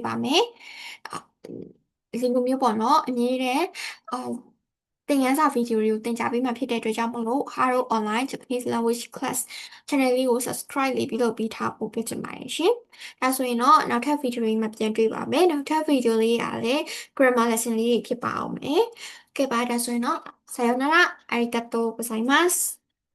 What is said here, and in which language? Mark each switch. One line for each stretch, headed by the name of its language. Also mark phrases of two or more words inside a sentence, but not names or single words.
Burmese: ပါမယ်ဒီလိုမျိုးပေါ့နော်အမြဲတမ်းသင်ခန်းစာဗီဒီယိုတွေကိုသင်ကြားပေးမှာဖြစ်တဲ့အတွက်ကြောင့်မလို့ Haro Online Japanese Language Class channel လေးကို subscribe လေးပြီးလုပ်ပြီးထားဖို့ဖြစ်ချင်ပါတယ်ရှင်။ဒါဆိုရင်တော့နောက်ထပ်ဗီဒီယိုလေးမှာပြန်တွေ့ပါမယ်။နောက်ထပ်ဗီဒီယိုလေးကလည်း
English: grammar lesson
Burmese: လေးဖြစ်ပါအောင်မယ်။ကဲပါဒါဆိုရင်တော့
Japanese: さよならありがとうございます。